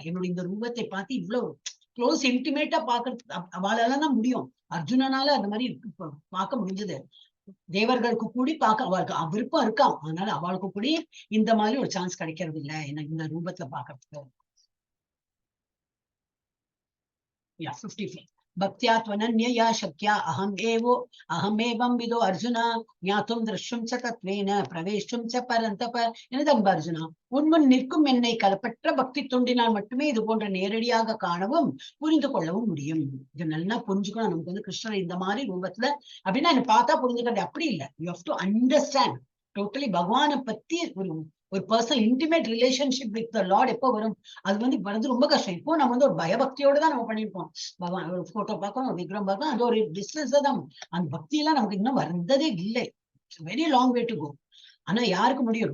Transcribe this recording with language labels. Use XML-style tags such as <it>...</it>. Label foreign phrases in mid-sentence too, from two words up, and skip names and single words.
<ta>என்னுடைய இந்த ரூபத்தை பார்த்து இவ்வளவு</ta> <en>close intimate</en> <ta>பாக்குறது அவளால தான் முடியும். அர்ஜுனனால அந்த மாதிரி பார்க்க முடிஞ்சது. தேவர்களுக்கு கூடி பார்க்க அவளுக்கு விருப்பம் இருக்காம். அதனால அவளுக்கு கூடி இந்த மாதிரி ஒரு சான்ஸ் கிடைக்கிறது இல்ல எனக்கு இந்த ரூபத்துல பாக்குறதுக்கு.</ta> <sa>55 பக்தியா त्वनन्यया शक्या अहमेवं विदो अर्जुना ज्ञातुं द्रष्टुं च तत्त्वेन प्रवेष्टुं च परन्तप.</sa> <ta>எனது அன்பு அர்ஜுனா, உன்முன் நிற்கும் என்னை கலப்பற்ற பக்தி தொண்டினால் மட்டுமே இது போன்ற நேரடியாக காணவும் புரிந்து கொள்ளவும் முடியும். இது நல்லா புரிஞ்சுக்கணும். நமக்கு கிருஷ்ணர் இந்த மாதிரி ரூபத்துல அப்படின்னா என்ன பார்த்தா புரிஞ்சுக்கிறது அப்படி இல்லை.</ta> <en>You have to understand totally</en> <ta>பகவானை பத்தி ஒரு</ta> <en>personal intimate relationship with the Lord</en> <ta>எப்போ வரும்? அது வரது ரொம்ப கஷ்டம். இப்போ நம்ம ஒரு பயபக்தியோட தான் நம்ம பண்ணிருப்போம். பகவான் ஒரு போட்டோ பார்க்கணும், ஒரு விக்ரம் பார்க்கணும், அது ஒரு டிஸ்டன்ஸ் தான். அந்த பக்தி எல்லாம் நமக்கு இன்னும் வந்ததே இல்லை.</ta> <en>Very long way to go.</en> <ta>ஆனா யாருக்கு முடியும்?</ta>